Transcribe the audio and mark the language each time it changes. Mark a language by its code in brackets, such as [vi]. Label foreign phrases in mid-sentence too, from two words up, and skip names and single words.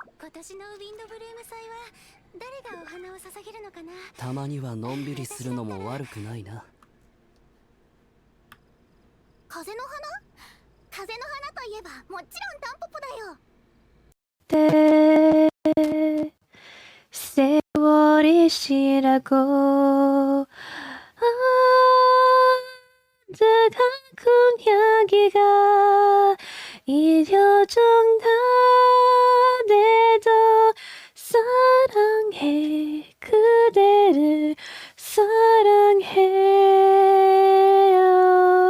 [ja] 私のウィンドブルーム祭は誰がお花を捧げるのかな。たまにはのんびりするのも悪くないな。風の花？風の花といえばもちろんタンポポだよ。 [ko] 때 세월이 지나고 뜨거운 향기가 잊혀져가돼도 사랑해 그대를 사랑해요.